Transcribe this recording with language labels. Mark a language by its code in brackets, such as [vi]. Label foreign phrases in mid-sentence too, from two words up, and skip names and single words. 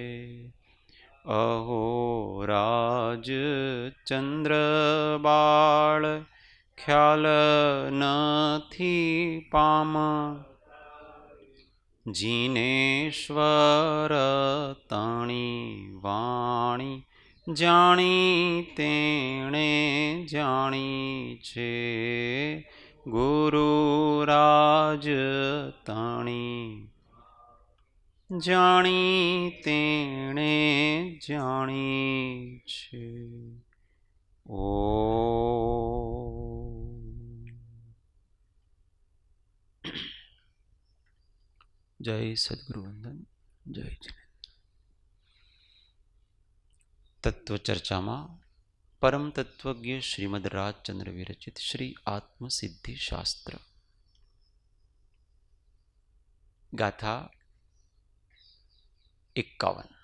[gu] અહો રાજ ચંદ્ર બાળ ખ્યાલ નથી પામ, જિનેશ્વર તણી વાણી જાણી તેણે જાણી છે। ગુરુરાજ તણી જાણી તેણે જાણી છે। [hi] ओ जय सद्गुरु वंदन, जय जिनेन्द्र। तत्व चर्चा में परम तत्वज्ञ श्रीमद राजचंद्र विरचित श्री आत्मसिद्धि शास्त्र गाथा 51।